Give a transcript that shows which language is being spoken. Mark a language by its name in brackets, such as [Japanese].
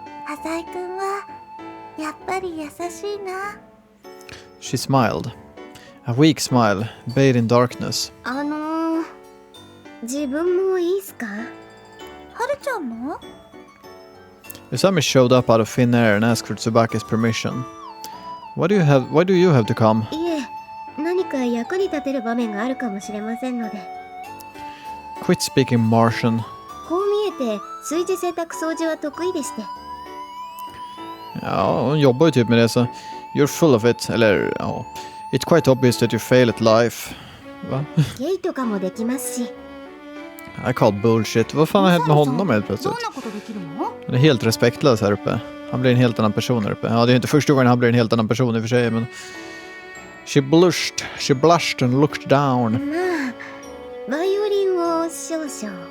[Japanese] 浅井くんはやっぱり優しいな。 [English] She smiled. A weak smile, bathed in darkness. [Japanese] 自分もいいっすか？はるちゃんも？ [English] Usami showed up out of thin air and asked for Tsubaki's permission. Why do you have to come? [Japanese] いえ、何か役に立てる場面があるかもしれませんので。 [English] Quit speaking Martian. [Japanese] こう見えて炊事洗濯掃除は得意でして。 [Swedish] Ja, hon jobbar ju typ med det så [English] you're full of it. [Swedish] Eller ja, [English] it's quite obvious that you fail at life. [Swedish] Va? [Japanese] ゲイとかもできますし。 [English] I call bullshit. [Swedish] Vad fan har hänt med honom helt plötsligt? [Japanese] どんなことできるの？ [Swedish] Han är helt respektlös här uppe. Han blir en helt annan person här uppe. Ja, det är inte första gången han blir en helt annan person i och för sig, men... [English] She blushed and looked down. [Japanese] まあ、バイオリンを少々。